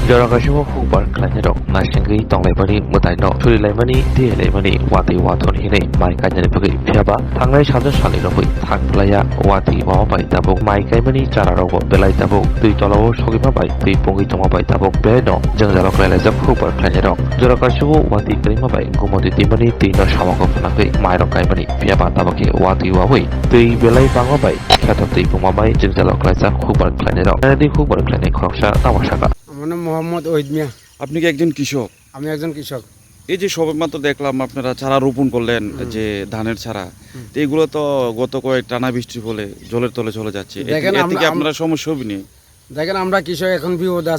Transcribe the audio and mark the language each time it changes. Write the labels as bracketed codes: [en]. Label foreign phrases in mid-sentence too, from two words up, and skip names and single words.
[trp] Borjakrogo Hukbar Khainairok Sogwi Tongbaikha Mutai Surilaimani Dielaimani Watwi Wathoni Hine Mai Kainani Bagi Phiaba Thangnai 3 Sali Rokoi Thakyawi Watwi Wamabai Tabuk Mai Kaimani Chararogo Belai Tabuk Tui Tolao Sogwi Tui Pongi Tongbaikha Tabuk Belai Jungjalo Khainairok Hukbar Khainairok Borjakrogo Watwi Khainairok Gumodi Timani Tino Samako Phanakoi Mairok Kaimani Phiaba Tabuki Watwi Wawai Tui Belai Wamabai Khetoni Wamabai Jungjalo Khainairok Hukbar Khainairok Nadi Hukbar Khainairok Khoksa Tamashaka [bn] আমার নাম মোহাম্মদ ওহিদ মিয়া। আপনি কি একজন কৃষক? আমি একজন কৃষক। এই যে সবেমাত্র দেখলাম আপনারা চারা রোপণ করলেন, যে ধানের চারা, তো এগুলো তো গত কয়েক টানা বৃষ্টির ফলে জলের তলে চলে যাচ্ছে। এতে কি আপনারা সমস্যা হবে না? দেখেন আমরা কৃষক এখন বিপদ আছে।